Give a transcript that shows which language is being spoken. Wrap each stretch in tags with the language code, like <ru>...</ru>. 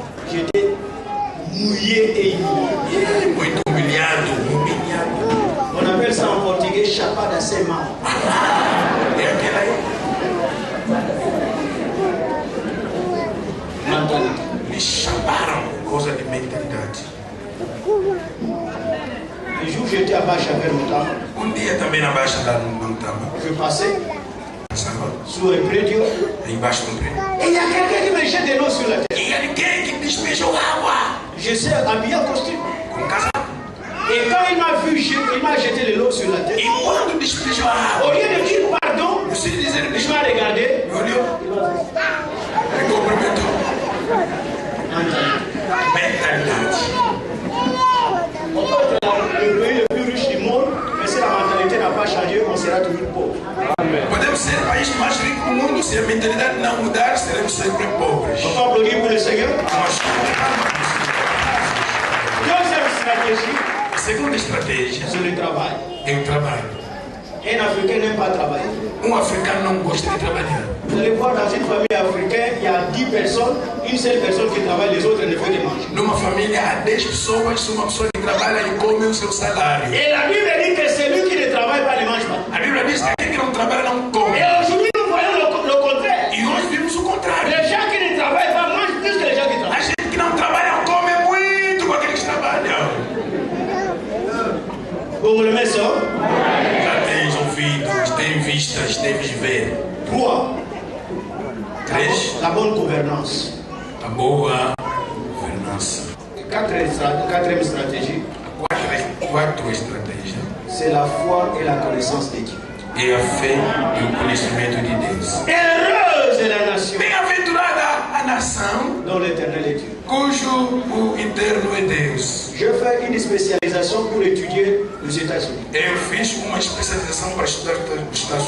<fr>J'étais mouillé et humilié.</fr> <pt>Muito humilhado, humilhado.</pt> <fr>On appelle ça en portugais chapada à ses mains.</fr> <pt>É aquela aí.</pt> <fr>Mentalité.</fr> <pt>Me chamaram por causa de mentalidade.</pt> <fr>Un jour, j'étais à Baixa vers Montama.</fr> <pt>Dia também na Baixa da Montama.</pt> <fr>Je passais</fr> <pt>Passava</pt> <fr>sous un prédio.</fr> <pt>aí embaixo do prédio.</pt> <fr>Et il y a quelqu'un qui me jette de l'eau sur la tête.</fr> <pt>E ninguém que despejou água</pt> <fr>Je suis habillé en costume.</fr> <pt>com casaco.</pt> <fr>Et quand il m'a vu, il m'a jeté de l'eau sur la tête.</fr> <pt>E quando despejou a</pt> <fr>Au</fr> <pt>água,</pt> <fr>lieu de dire pardon,</fr> <pt>você dizer,</pt> <fr>il m'a regardé.</fr> <pt>me olhou, me cumprimentou. Mentalidade.</pt> <fr>On peut être le pays le plus riche du monde, mais si la mentalité n'a pas changé, on sera toujours pauvre.</fr> <pt>Podemos ser o país mais rico do mundo, se a mentalidade não mudar, seremos sempre pobres.</pt> <fr>On peut applaudir pour le Seigneur. Deuxième stratégie,</fr> <pt>A segunda estratégia</pt> <fr>c'est le travail.</fr> <pt>é o trabalho.</pt> <fr>Un Africain n'aime pas travailler.</fr> <pt>Africano não gosta de trabalhar.</pt> <fr>Vous allez voir dans une famille africaine, il y a 10 personnes, une seule personne qui travaille, les autres ne font que manger.</fr> <pt>Numa família há 10 pessoas, uma pessoa que trabalha e come o seu salário.</pt> <fr>Et la Bible dit que celui qui ne travaille pas ne mange pas.</fr> <pt>A Bíblia diz que aquele que não trabalha não come.</pt> <fr>Et aujourd'hui, nous voyons le contraire.</fr> <pt>E hoje vimos o contrário.</pt> <fr>Les gens qui ne travaillent pas mangent plus que les gens qui</fr> <pt>A</pt> <fr>travaillent.</fr> <pt>gente que não trabalha come muito com aqueles que trabalham.</pt> <fr>Vous me le mettez ça?</fr> <pt>Já tens ouvidos, tens vistas, deves ver. 3.</pt> <fr>La bonne gouvernance.</fr> <pt>A boa governança.</pt> <fr>Quatrième stratégie,</fr> <pt>4 estratégias.</pt> <fr>c'est la foi et la connaissance de Dieu.</fr> <pt>É a fé e o conhecimento de Deus.</pt> <fr>Heureuse est la nation</fr> <pt>Bem-aventurada a nação</pt> <fr>dont l'éternel est Dieu.</fr> <pt>cujo o interno é Deus.</pt> <fr>Je fais une spécialisation pour étudier les États-Unis.</fr> <pt>Eu fiz uma especialização para estudar os Estados</pt>